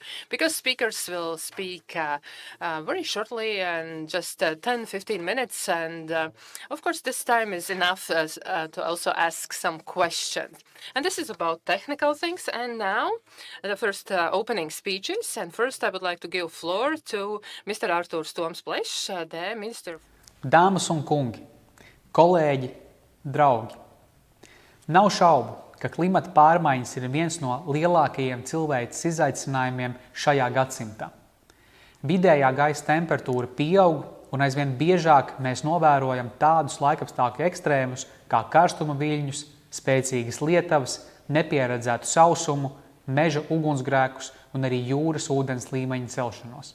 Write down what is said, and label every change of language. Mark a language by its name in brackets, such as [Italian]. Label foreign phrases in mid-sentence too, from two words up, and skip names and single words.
[English] Because speakers will speak very shortly and just 10-15 minutes. And of course, this time is enough to also ask some questions. And this is about technical things. And now the first opening speeches. And first I would like to give floor to Mr. Artur Stomspleš, the Minister. [Latvian] Dāmas un kungi, kolēģi, draugi, nav šaubu, ka klimata pārmaiņas ir viens no lielākajiem cilvēces izaicinājumiem šajā gadsimtā. Vidējā gaisa temperatūra pieaug, un aizvien biežāk mēs novērojam tādus laikapstākļu ekstrēmus kā karstuma viļņus, spēcīgas lietavas, nepieredzētu sausumu, meža ugunsgrēkus un arī jūras ūdens līmeņa celšanos.